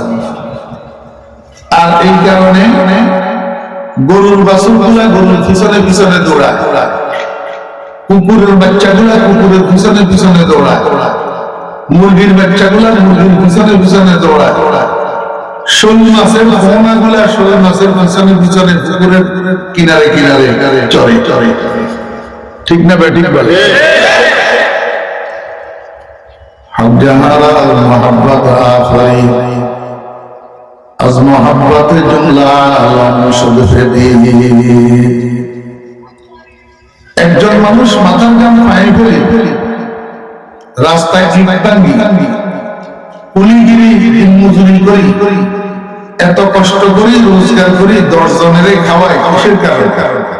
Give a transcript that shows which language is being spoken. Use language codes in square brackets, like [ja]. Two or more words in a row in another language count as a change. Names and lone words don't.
[bn] আর এই কারণে গরুর বাছুরগুলা গরুর পিছনে পিছনে দৌড়ায়, কুকুরের বাচ্চাগুলা কুকুরের পিছনে পিছনে দৌড়ায়, মুরগির বাচ্চাগুলা মুরগির পিছনে পিছনে দৌড়ায়, শোল মাছের পোনাগুলা শোল মাছের পিছনে পিছনে পুকুরের কিনারে কিনারে চরে চরে। ঠিক না ঠিক বলে? [fa] محبت آفری از محبت جمله [bn] একজন মানুষ মাথার গাম পায়ে ফেলে রাস্তায় জিম্মাদারি কুলিগিরি মজুরি করি এত কষ্ট করি রোজগার করি 10 জনের খাওয়াই কিসের কারণে?